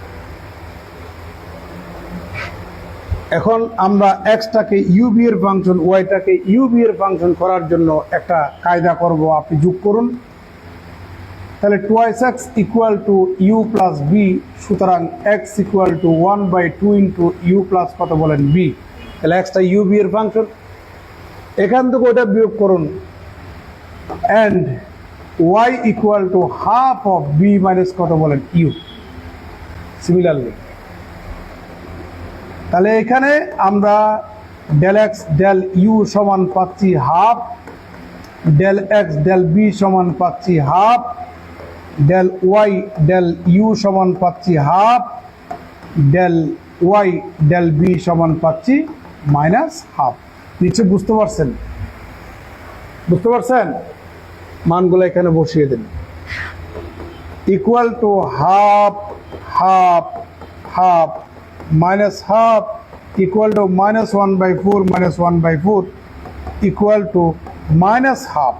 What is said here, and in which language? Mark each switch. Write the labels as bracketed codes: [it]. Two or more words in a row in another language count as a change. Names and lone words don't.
[bn] এখন আমরা এক্সটাকে ইউ বি এর ফাংশন, ওয়াইটাকে ইউ বি এর ফাংশন করার জন্য একটা কায়দা করব। আপনি যোগ করুন। তাহলে 2x = u + b, সুতরাং x = 1/2 * u + কত বলেন? b। তাহলে এক্সটা ইউ বি এর ফাংশন, এখান থেকে ওটা বিয়োগ করুন। [en] and y = half of b - [bn] কত বলেন? [en] u। [bn] সিমিলারলি তাহলে এখানে আমরা [en] del x del u [bn] সমান পাচ্ছি হাফ, [en] del x del b [bn] সমান পাচ্ছি [en] হাফ, del y del u [bn] সমান পাচ্ছি [en] half, del y del b [bn] সমান পাচ্ছি [en] minus half. [bn] নিচে বুঝতে পারছেন? বুঝতে পারছেন? মানগুলো এখানে বসিয়ে দেন। [en] equal to half half half minus half equal to -1/4 equal to minus half.